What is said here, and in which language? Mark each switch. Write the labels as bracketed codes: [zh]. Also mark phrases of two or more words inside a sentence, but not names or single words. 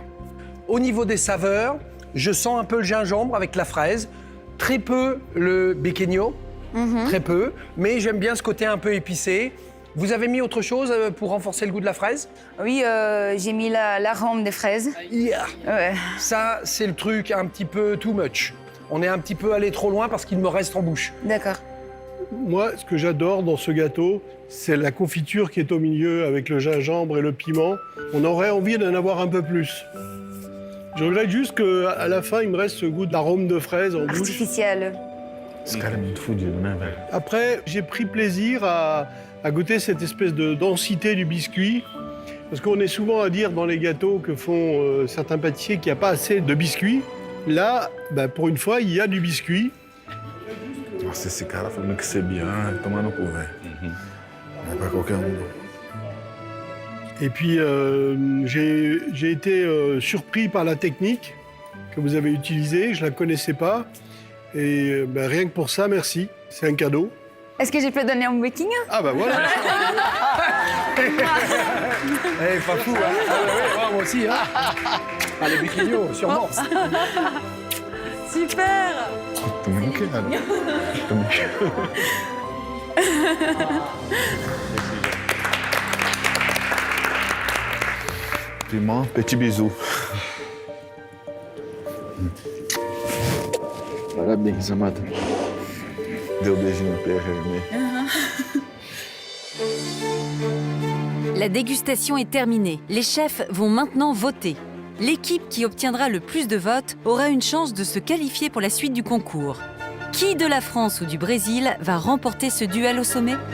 [fr] Au niveau des saveurs, je sens un peu le gingembre avec la fraise, très peu le pequeño, très peu, mais j'aime bien ce côté un peu épicé. Vous avez mis autre chose pour renforcer le goût de la fraise? Oui, j'ai mis l'arôme des fraises. Yeah. Ouais. Ça, c'est le truc un petit peu [en] too much. [fr] On est un petit peu allé trop loin parce qu'il me reste en bouche. D'accord. Moi, ce que j'adore dans ce gâteau, c'est la confiture qui est au milieu avec le gingembre et le piment. On aurait envie d'en avoir un peu plus. Je regrette juste qu'à la fin, il me reste ce goût d'arôme de fraise en bouche. Artificiel. [pt] Esse cara é muito fudido, né, velho? [fr] Après, j'ai pris plaisir à goûter cette espèce de densité du biscuit. Parce qu'on est souvent à dire dans les gâteaux que font certains pâtissiers qu'il n'y a pas assez de biscuit. Là, pour une fois, il y a du biscuit. [pt] Nossa, esse cara falando que [fr] c'est bien, [pt] toma no cu, velho. Não é pra qualquer um. [fr] Et puis, j'ai été surpris par la technique que vous avez utilisée. Je ne la connaissais pas. Et rien que pour ça, merci. C'est un cadeau. Est-ce que je peux donner un baking? Ah bah voilà. Eh, pas fou, hein? Ah, ouais, moi aussi, hein? Ah, les biquignons, sûrement. Super! [pt] Também não quero. Também quero. [fr] Piment, petit bisou. [pt] Parabéns, amada. deu o beijinho no peixe, Hermé. [fr] La dégustation est terminée. Les chefs vont maintenant voter. L'équipe qui obtiendra le plus de votes aura une chance de se qualifier pour la suite du concours. Qui de la France ou du Brésil va remporter ce duel au sommet?